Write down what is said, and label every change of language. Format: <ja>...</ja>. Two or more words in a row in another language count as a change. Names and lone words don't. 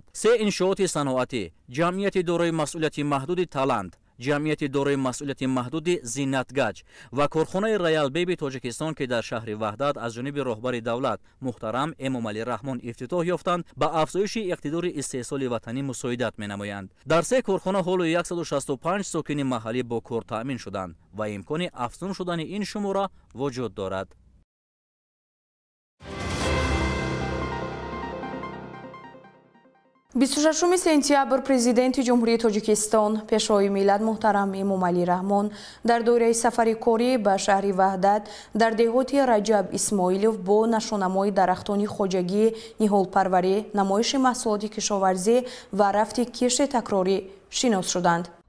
<tg>3 иншооти саноатӣ, ҷамъияти дорои масъулияти маҳдуди Таланд, ҷамъияти дорои масъулияти маҳдуди Зинатгоҷ ва корхонаи Ройал Бейби Тоҷикистон ки дар шаҳри Ваҳдат аз ҷониби раҳбари давлат муҳтарам Эмомалӣ Раҳмон ифтитоҳ ёфтанд, ба афзоиши иқтидори истеҳсоли ватанӣ мусоидат менамоянд. дар 3 корхона ҳол 165 сокини маҳаллӣ бо кор таъмин шуданд ва имкони афзун шудани ин шумора вуҷуд дорад. 26 سентябр президенти ҷумҳурии тоҷикистон пешвои миллат муҳтарам эмомалӣ раҳмон дар доираи сафари корӣ ба шаҳри ваҳдат дар деҳоти раҷаб исмоилов бо нашонамои дарахтони хоҷагӣ, ниҳолпарварӣ, намоиши маҳсулоти кишоварзӣ ва рафти кишти такрорӣ шинос шуданд.</tg>